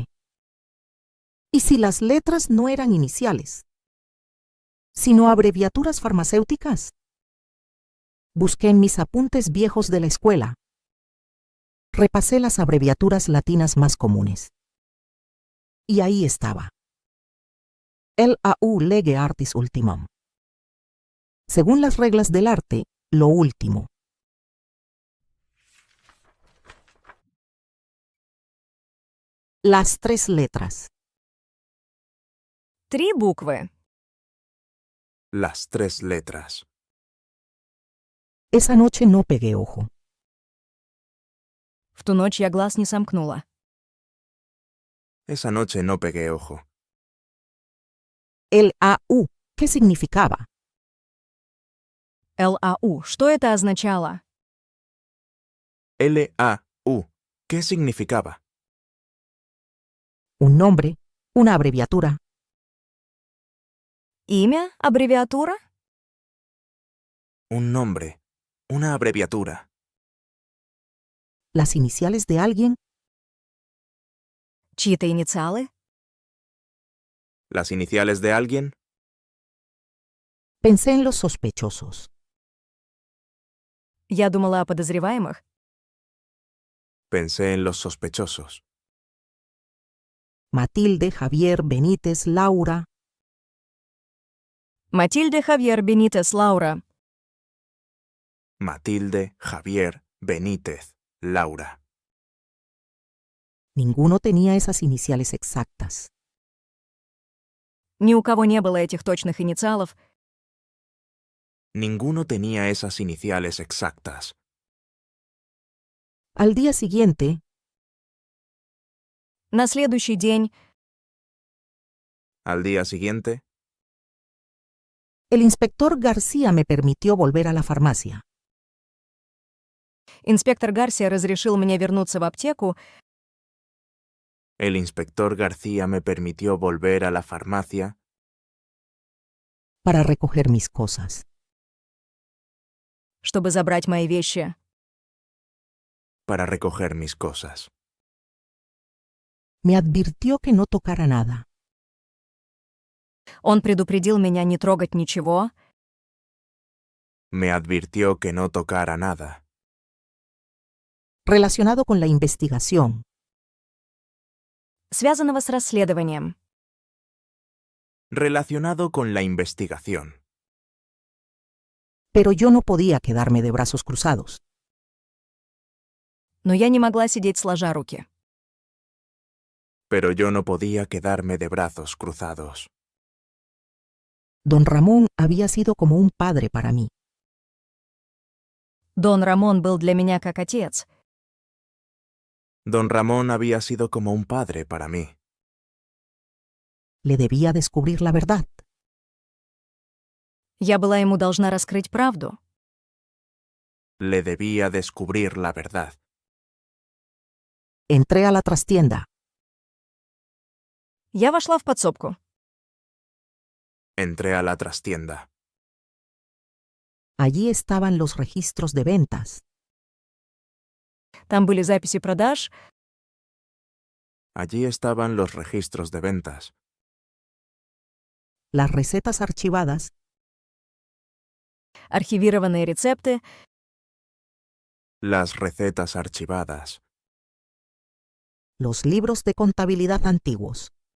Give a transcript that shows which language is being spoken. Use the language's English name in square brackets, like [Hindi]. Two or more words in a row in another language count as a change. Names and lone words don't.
[Spanish] Y si las letras no eran iniciales, sino abreviaturas farmacéuticas, busqué en mis apuntes viejos de la escuela. Repasé las abreviaturas latinas más comunes. Y ahí estaba. [Latin] LAU lege artis ultimum. [Spanish] Según las reglas del arte, lo último. Las 3 letras. [Russian] 3 буквы. [Spanish] Las 3 letras. Esa noche no pegué ojo. [Russian] В ту ночь я глаз не сомкнула. [Spanish] Esa noche no pegué ojo. LAU, ¿qué significaba? [Russian] ЛАУ. Что это означало? [Spanish] LAU. ¿Qué significaba? Un nombre, una abreviatura. [Russian] Имя? Аббревиатура? [Spanish] Un nombre. Una abreviatura. Las iniciales de alguien. [Russian] Чьи-то инициалы? [Spanish] Las iniciales de alguien. Pensé en los sospechosos. [Russian] Я думала о подозреваемых. [Spanish] Pensé en los sospechosos. Matilde, Javier, Benítez, Laura. [Russian] Матильда, Хавьер, Бенитес, Лаура. [Spanish] Matilde, Javier, Benítez, Laura. Ninguno tenía esas iniciales exactas. [Russian] Ни у кого не было этих точных инициалов. [Spanish] Ninguno tenía esas iniciales exactas. Al día siguiente, [Russian] На следующий день [Spanish] Al día siguiente, el inspector García me permitió volver a la farmacia. [Russian] инспектор Гарсия разрешил мне вернуться в аптеку, [Spanish] el inspector García me permitió volver a la farmacia Para recoger mis cosas. [Russian] чтобы забрать мои вещи. [Spanish] para recoger mis cosas. Me advirtió que no tocara nada. [Russian] Он предупредил меня не трогать ничего, [Spanish] Me advirtió que no tocara nada Relacionado con la investigación. [Russian] связанного с расследованием. [Spanish] relacionado con la investigación. Pero yo no podía quedarme de brazos cruzados. [Russian] Но я не могла сидеть сложа руки. [Spanish] Pero yo no podía quedarme de brazos cruzados. Don Ramón había sido como un padre para mí. [Russian] Дон Рамон был для меня как отец. [Spanish] Don Ramón había sido como un padre para mí. Le debía descubrir la verdad. [Russian] Я была ему должна раскрыть правду. [Spanish] Le debía descubrir la verdad. Entré a la trastienda. [Russian] Я вошла в подсобку. [Spanish] Entré a la trastienda. Allí estaban los registros de ventas. [Russian] Там были записи продаж, [Spanish] Allí estaban los registros de ventas, las recetas archivadas, [Russian] архивированные рецепты, [Spanish] las recetas archivadas, los libros de contabilidad antiguos.